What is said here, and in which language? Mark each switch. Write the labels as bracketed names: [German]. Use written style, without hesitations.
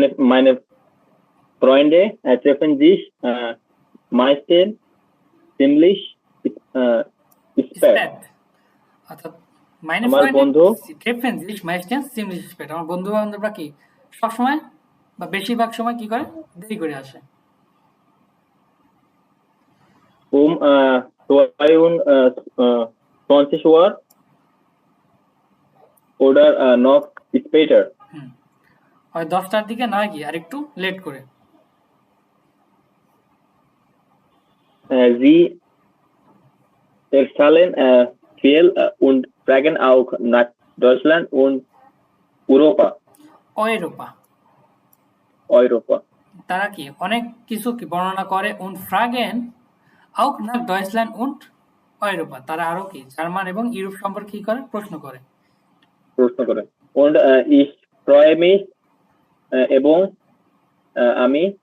[German] meine Freunde treffen sich meistens ziemlich spät. [Bangla] অর্থাৎ [German] meine Freunde treffen sich meistens ziemlich spät, [Bangla] আমার বন্ধু বান্ধবরা কি সব সময় বা বেশিরভাগ সময় কি করে, দেরি করে আসে। [German] Um 22 Uhr oder noch später. [Bangla] হয় 10টার দিকে, নয় কি আর একটু লেট করে। [German] Sie erzählen viel und fragen auch nach Deutschland und Europa. Europa. [Bangla] তারা কি অনেক কিছু কি বর্ণনা করে, [German] und fragen auch nach Deutschland und Europa, [Bangla] তারা আরো কি জার্মান এবং ইউরোপ সম্পর্কে কি করে, প্রশ্ন করে। [German] Und ich freue mich [Bangla] এবং আমি